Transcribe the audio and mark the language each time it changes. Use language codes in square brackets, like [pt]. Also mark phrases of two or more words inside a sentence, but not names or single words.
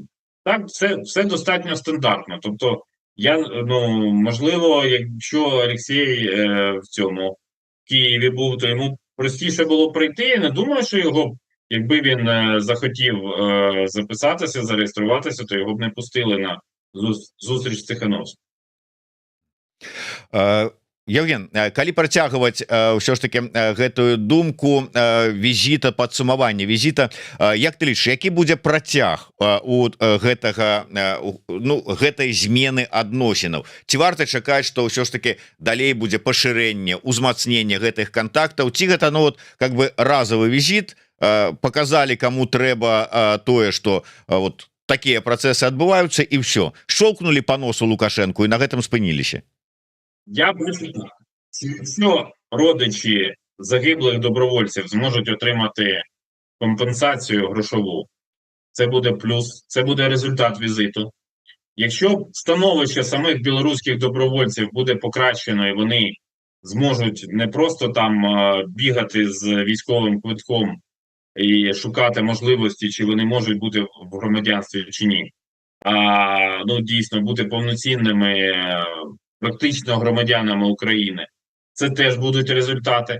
[uk] Так, все достатньо стандартно. Тобто, можливо, якщо Олексій в Києві був, то йому простіше було прийти. Я не думаю, що його, якби він захотів записатися, зареєструватися, то його б не пустили на зустріч з Тихановським. [be] Евген, калі працягваць ўсё ж таки гэтую думку візіта, падсумавання візіта, як ты лічыш, які будзе працяг у гэтай змены адносінаў? Ці варта чакаць, што ўсё ж таки далей будзе пашырэнне, узмацненне гэтых контактаў, ці гэта [ru] как бы разовый [be] візіт, показалі каму трэба тое, што вот такія працэсы адбываюцца, і все, [ru] шчолкнули по носу Лукашенку [be] і на гэтым спыніліся? [uk] Я бачу так. Якщо родичі загиблих добровольців зможуть отримати компенсацію грошову, це буде плюс, це буде результат візиту. Якщо становище самих білоруських добровольців буде покращено і вони зможуть не просто там бігати з військовим квитком і шукати можливості, чи вони можуть бути в громадянстві чи ні, а дійсно бути повноцінними практично громадянами України, це теж будуть результати.